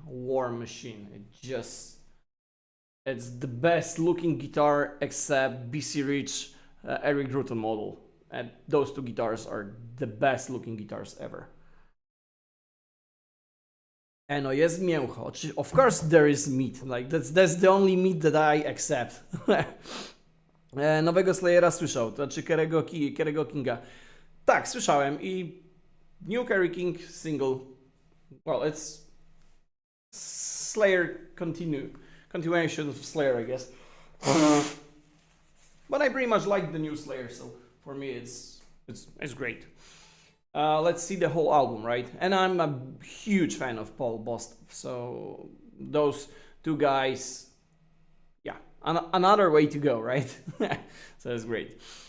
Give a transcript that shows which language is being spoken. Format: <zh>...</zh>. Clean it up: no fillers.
<en>A war machine. It's the best looking guitar except BC Rich Eric Rutan model. And those two guitars are the best looking guitars ever.</en> <pl>No, jest mięcho.</pl> <en>Of course there is meat. Like that's the only meat that I accept.</en> <pl>Nowego Slayera słyszał, to znaczy Kerry'ego Kinga. Tak, słyszałem i New Kerry King single.</pl> <en>Well, it's Slayer continuation of Slayer, I guess. But I pretty much like the new Slayer, so for me it's great. Let's see the whole album, right? And I'm a huge fan of Paul Bostaph, so those two guys, yeah, another way to go, right? So it's great.</en>